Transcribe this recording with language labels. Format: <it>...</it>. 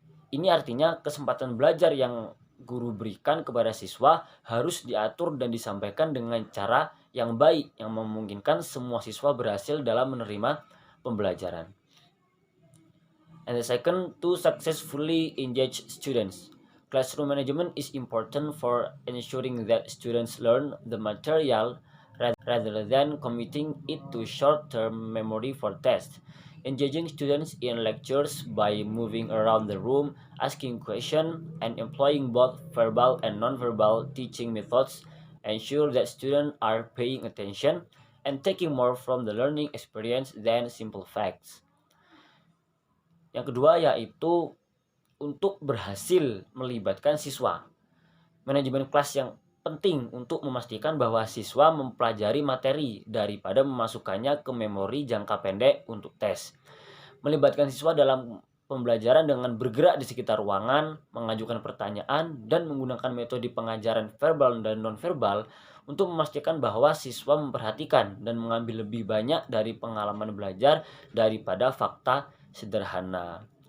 <id>Ini artinya kesempatan belajar yang guru berikan kepada siswa harus diatur dan disampaikan dengan cara yang baik yang memungkinkan semua siswa berhasil dalam menerima pembelajaran.</id> <en>And the second, to successfully engage students. Classroom management is important for ensuring that students learn the material rather than committing it to short-term memory for tests. Engaging students in lectures by moving around the room, asking questions, and employing both verbal and nonverbal teaching methods ensure that students are paying attention and taking more from the learning experience than simple facts.</en> <id>Yang kedua yaitu untuk berhasil melibatkan siswa. Manajemen kelas yang penting untuk memastikan bahwa siswa mempelajari materi daripada memasukkannya ke memori jangka pendek untuk tes. Melibatkan siswa dalam pembelajaran dengan bergerak di sekitar ruangan, mengajukan pertanyaan, dan menggunakan metode pengajaran verbal dan nonverbal untuk memastikan bahwa siswa memperhatikan dan mengambil lebih banyak dari pengalaman belajar daripada fakta sederhana.</id>